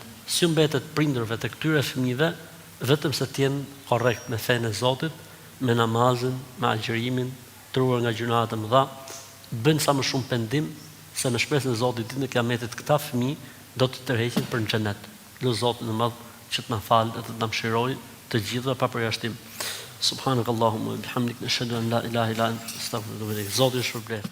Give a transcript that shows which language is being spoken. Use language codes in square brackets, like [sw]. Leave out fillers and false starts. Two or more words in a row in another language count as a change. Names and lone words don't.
[sq] Si u mbetet prindërve të këtyre fëmijëve, vetëm se të jenë korrekt me fenë e Zotit, me namazin, me agjërimin, të ruar nga gjunahet e mëdha, bëjnë sa më shumë pendim, se me shpresën e Zotit ditën e Kiametit këta fëmijë do të tërheqen për në xhenet. Lutë Zotin e Madh që të na falë dhe të na mëshirojë të gjithëve pa përjashtim. [ar] سبحانك اللهم وبحمدك نشهد أن لا إله إلا أنت أستغفرك وأتوب إليك. [sq] Zoti ju shpërblet.